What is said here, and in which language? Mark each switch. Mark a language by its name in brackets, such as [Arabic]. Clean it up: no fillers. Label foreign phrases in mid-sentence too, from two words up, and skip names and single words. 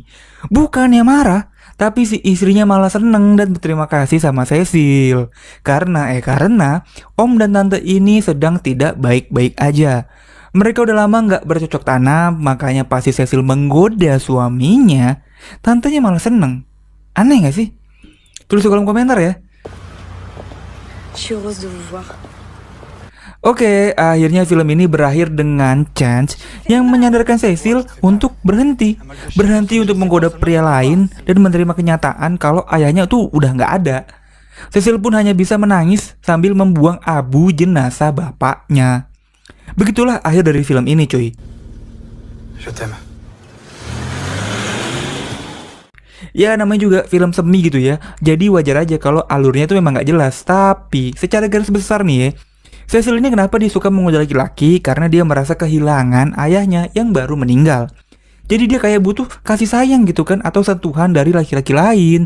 [Indonesian] Bukannya marah, tapi si istrinya malah seneng dan berterima kasih sama Cecil. Karena om dan tante ini sedang tidak baik-baik aja. Mereka udah lama nggak bercocok tanam, makanya pas si Cecil menggoda suaminya, tantenya malah seneng. Aneh nggak sih? Tulis di kolom komentar ya. [French] Je suis heureuse de vous voir. [Indonesian] Oke, akhirnya film ini berakhir dengan Chance yang menyadarkan Cecil untuk berhenti untuk menggoda pria lain dan menerima kenyataan kalau ayahnya tuh udah nggak ada. Cecil pun hanya bisa menangis sambil membuang abu jenazah bapaknya. Begitulah akhir dari film ini cuy. [French] Je t'aime. [Indonesian] Ya namanya juga film semi gitu ya, jadi wajar aja kalau alurnya tuh memang nggak jelas. Tapi secara garis besar nih ya, Cecil ini kenapa dia suka menggoda laki-laki? Karena dia merasa kehilangan ayahnya yang baru meninggal. Jadi dia kayak butuh kasih sayang gitu kan, atau sentuhan dari laki-laki lain.